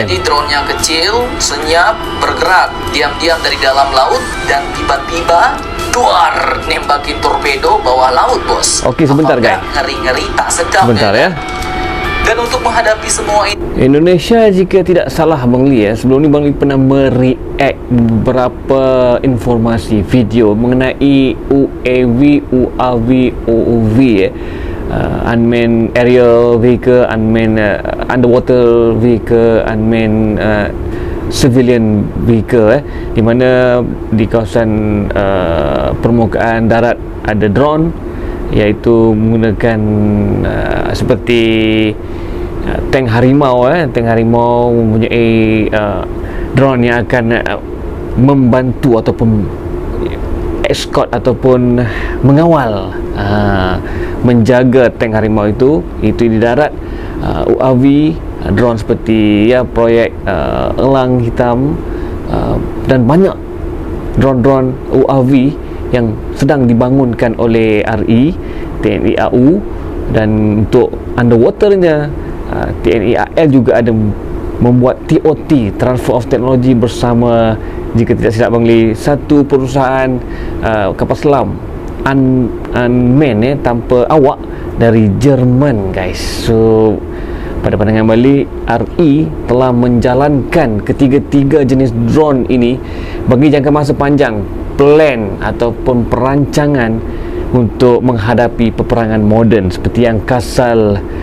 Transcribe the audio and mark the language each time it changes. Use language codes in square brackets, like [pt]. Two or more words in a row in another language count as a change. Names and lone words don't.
[id] Jadi drone yang kecil, senyap, bergerak diam-diam dari dalam laut dan tiba-tiba duar nembakin torpedo bawah laut, bos. Oke, sebentar guys. Ngeri-ngeri tak sedap. Sebentar ya. Dan untuk menghadapi semua ini, [ms] Indonesia jika tidak salah Bang Lee sebelum ni Bang Lee pernah mereact beberapa informasi video mengenai UAV, UAV, OOV [en] unmanned aerial vehicle, unmanned underwater vehicle, unmanned civilian vehicle [ms] di mana di kawasan permukaan darat ada drone, iaitu menggunakan seperti tank harimau mempunyai drone yang akan membantu ataupun escort ataupun mengawal menjaga tank harimau itu di darat. UAV drone seperti proyek elang hitam dan banyak drone-drone UAV yang sedang dibangunkan oleh RI, TNI AU, dan untuk underwaternya TNI AL juga ada membuat TOT, [en] Transfer of Technology, [ms] bersama, jika tidak silap Bang Lee, satu perusahaan kapal selam unmanned tanpa awak dari Jerman, guys. So pada pandangan Bali, RI telah menjalankan ketiga-tiga jenis drone ini bagi jangka masa panjang, plan ataupun perancangan untuk menghadapi peperangan moden seperti yang Kasal